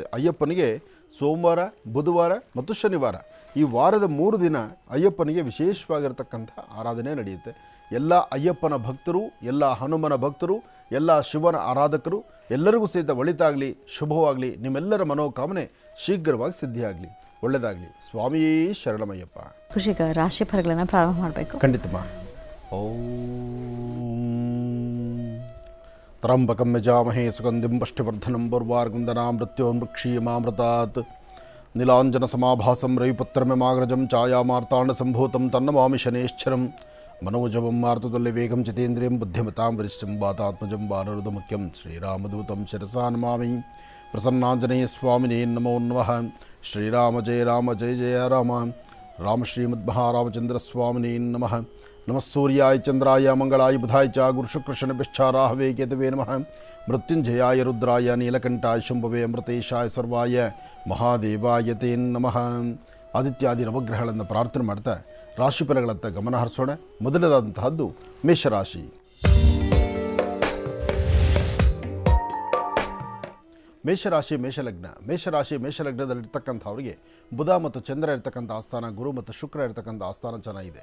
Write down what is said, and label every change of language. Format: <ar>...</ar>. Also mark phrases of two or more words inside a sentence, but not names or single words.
<kn>ಅಯ್ಯಪ್ಪನಿಗೆ ಸೋಮವಾರ, ಬುಧವಾರ ಮತ್ತು ಶನಿವಾರ ಈ ವಾರದ 3 ದಿನ ಅಯ್ಯಪ್ಪನಿಗೆ ವಿಶೇಷವಾಗಿರ್ತಕ್ಕಂಥ ಆರಾಧನೆ ನಡೆಯುತ್ತೆ. ಎಲ್ಲ ಅಯ್ಯಪ್ಪನ ಭಕ್ತರು, ಎಲ್ಲ ಹನುಮನ ಭಕ್ತರು, ಎಲ್ಲ ಶಿವನ ಆರಾಧಕರು ಎಲ್ಲರಿಗೂ ಸಹಿತ ಒಳಿತಾಗಲಿ, ಶುಭವಾಗಲಿ. ನಿಮ್ಮೆಲ್ಲರ ಮನೋಕಾಮನೆ ಶೀಘ್ರವಾಗಿ ಸಿದ್ಧಿಯಾಗಲಿ. ಒಳ್ಳೆಯದಾಗಲಿ. ಸ್ವಾಮೀ ಶರಣಮಯ್ಯಪ್ಪ. ಖುಷಿಗ ರಾಶಿ ಫಲಗಳನ್ನು ಪ್ರಾರಂಭ ಮಾಡಬೇಕು. ಖಂಡಿತಮ್ಮ.</kn> <sa>ಓಂ ತ್ರಂಬಕಂ ಯಜಾಮಹೇ ಸುಗಂಧಿಂ ಪುಷ್ಟಿವರ್ಧನಂ ಪೂರ್ವಾರ್ಗುಂದನಾಂ ಮೃತ್ಯೋನ್ಮೃಕ್ಷೀಯಮಾಮೃತಾತ್. ನೀಲಾಂಜನ ಸಮಾಭಾಸಂ ರವಿಪತ್ರಮಿಮಾಗ್ರಜಂ ಛಾಯಾಮಾರ್ತಾಂಡ ಸಂಭೂತಂ ತನ್ನಮಾಮಿ ಶನೇಶ್ಚರಂ. ಮನೋಜವಂ ಮಾರ್ತುತುಲ್ಯ ವೇಗಂ ಚಿತೇಂದ್ರಿಯಂ ಬುದ್ಧಿಮತಾಂ ವರಿಷ್ಠಂ ವಾತಾತ್ಮಜಂ ಬಾಲರುದ ಮುಖ್ಯಂ ಶ್ರೀರಾಮದೂತಂ ಶಿರಸಾ ನಮಾಮಿ. ಪ್ರಸನ್ನಾಂಜನೇಯ ಸ್ವಾಮಿನೇ ನಮೋ ನಮಃ. ಶ್ರೀರಾಮ ಜಯ ರಾಮ ಜಯ ಜಯ ರಾಮ. ರಾಮ ಶ್ರೀಮದ್ಮಹಾರಾಮಚಂದ್ರ ಸ್ವಾಮಿನೇ ನಮಃ. ನಮಃ ಸೂರ್ಯಾಯ ಚಂದ್ರಾಯ ಮಂಗಳಾಯ ಬುಧಾಯ ಚ ಗುರುಶುಕ್ರಶನಭಿಶ್ಚಾರಾಹವೇ ಕೇತವೇ ನಮಃ. ಮೃತ್ಯುಂಜಯಾಯ ರುದ್ರಾಯ ನೀಲಕಂಠಾಯ ಶಂಭವೇ ಅಮೃತೇಶಾಯ ಸರ್ವಾಯ ಮಹಾದೇವಾಯ ತೇ ನಮಃ.</sa> <kn>ಆದಿತ್ಯಾದಿ ನವಗ್ರಹಗಳನ್ನು ಪ್ರಾರ್ಥನೆ ಮಾಡ್ತಾ ರಾಶಿಫಲಗಳತ್ತ ಗಮನ ಹರಿಸೋಣ. ಮೊದಲದಾದಂತಹದ್ದು ಮೇಷರಾಶಿ. ಮೇಷರಾಶಿ ಮೇಷಲಗ್ನದಲ್ಲಿರ್ತಕ್ಕಂಥವ್ರಿಗೆ ಬುಧ ಮತ್ತು ಚಂದ್ರ ಇರ್ತಕ್ಕಂಥ ಆಸ್ಥಾನ, ಗುರು ಮತ್ತು ಶುಕ್ರ ಇರ್ತಕ್ಕಂಥ ಆಸ್ಥಾನ ಚೆನ್ನಾಗಿದೆ.</kn>